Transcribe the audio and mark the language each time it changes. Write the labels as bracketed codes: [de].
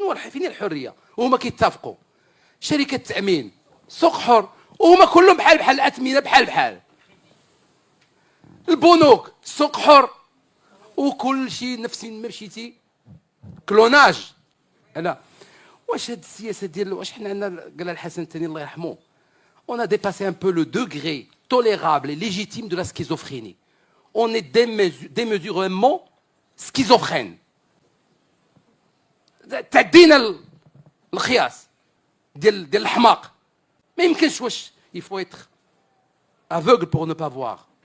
[ar] فين الحريه؟ وهما كيتفقوا. شركه التامين سوق حر وهما كلهم بحال الاثمنه بحال البنوك سوق حر وكل شيء نفس ما مشيتي كلوناج. لا واش هاد السياسه ديال واش حنا عندنا؟ قال الحسن الثاني الله يرحمه، [fr] on a dépassé un peu le degré tolérable et légitime de la schizophrénie. On est démesurément schizophrène. [ar] تعدينا الخياس ديال الحماق. ما يمكنش. واش [fr] il faut être aveugle pour ne pas voir.